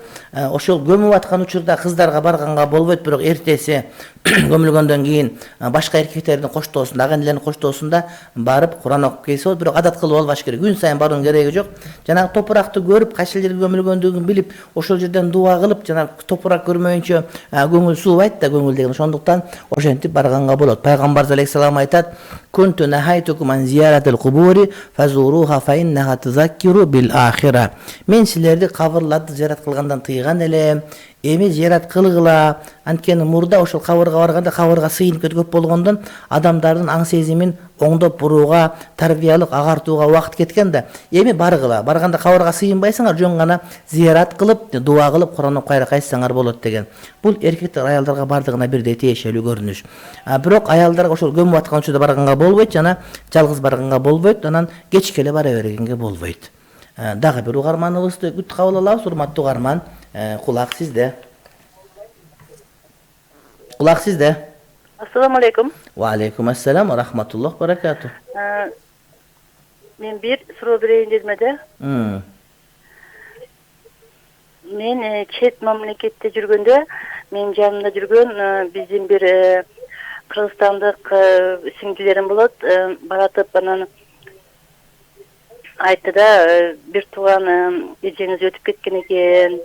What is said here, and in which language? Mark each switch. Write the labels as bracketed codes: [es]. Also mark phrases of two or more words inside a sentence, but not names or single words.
[ky] Ошол көмүп аткан учурда кыздарга барганга болбойт, бирок эртеси көмүлгөндөн кийин башка эркектердин коштоосунда, агандилердин коштоосунда барып Куран окуп келсе болот, бирок адат кылып албаш керек. Күн сайын баруунун кереги жок. Жанагы топуракты көрүп, кайсы жерге көмүлгөндүгүн билип, ошол жерден дуа кылып, жанагы топурак көрмөйүнчө көңүл суубайт да, көңүл деген. Ошондуктан ошентип барганга болот. Пайгамбар алейхиссалам айтат: [ar] "كنت نهيتكم عن زيارة القبور فزوروها فإنها تذكر بالآخرة." [ky] Мен силерди кабырларды зиярат кылгандан тыйган элем. Эми зиярат кылгыла, анткени мурда ошол кабырга барганда кабырга сыйынып көп болгондон адамдардын аң сезимин оңдоп бурууга, тарбиялык агартууга убакыт кеткен да. Эми баргыла, барганда кабырга сыйынбайсыңар, жөн гана зиярат кылып, дуа кылып, Куран окуп кайра кайтсаңар болот деген. Бул эркектер аялдарга бардыгына бирдей тиешелүү көрүнүш. Бирок аялдарга ошол көмүп аткан учурда барганга болбойт, жана жалгыз барганга болбойт, анан кечке эле бара бергенге болбойт. Дагы бир угарманыбызды күтүп кабыл алабыз, урматтуу угарман. Кулак сизде. Кулак сизде. [ar] السلام عليكم. وعليكم السلام ورحمة الله بركاته. [ky] Мен бир суроо берейин дедим эде. Мен чет мамлекетте жүргөндө, мен жанымда жүргөн биздин бир кыргызстандык сиңдилерим болот. Баратып анан айтты да, бир тууган эжеңиз өтүп кеткен экен.